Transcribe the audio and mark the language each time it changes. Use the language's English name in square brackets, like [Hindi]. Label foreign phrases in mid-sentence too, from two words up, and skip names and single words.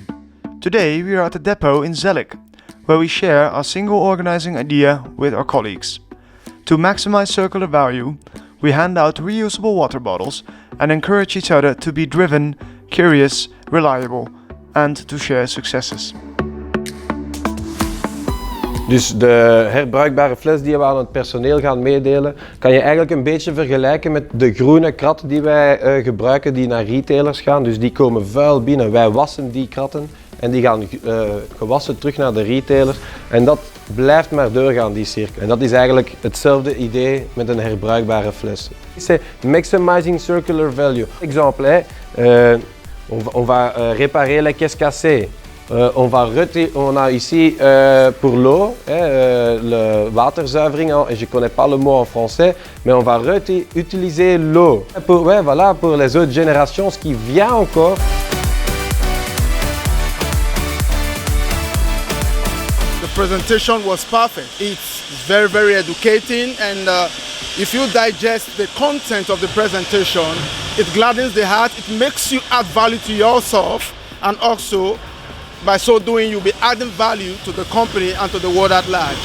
[English] Today we are at the depot in Zellik, where we share our single organizing idea with our colleagues. To maximize circular value, we hand out reusable water bottles and encourage each other to be driven, curious, reliable and to share successes. [Dutch] Dus de herbruikbare fles die we aan het personeel gaan meedelen, kan je eigenlijk een beetje vergelijken met de groene kratten die wij gebruiken die naar retailers gaan. Dus die komen vuil binnen, wij wassen die kratten en die gaan gewassen terug naar de retailers. En dat blijft maar doorgaan, die cirkel. En dat is eigenlijk hetzelfde idee met een herbruikbare fles. [French] C'est [English] Maximising Circular Value. [French] Exemple, on va réparer les caisses cassées. On a ici pour l'eau, le waterzuivering, et je ne connais pas le mot en français, mais on va utiliser l'eau pour les autres générations, ce qui vient encore. [English] The presentation was perfect. It's very, very educating, and if you digest the content of the presentation, it gladdens the heart, it makes you add value to yourself, and also by so doing, you'll be adding value to the company and to the world at large.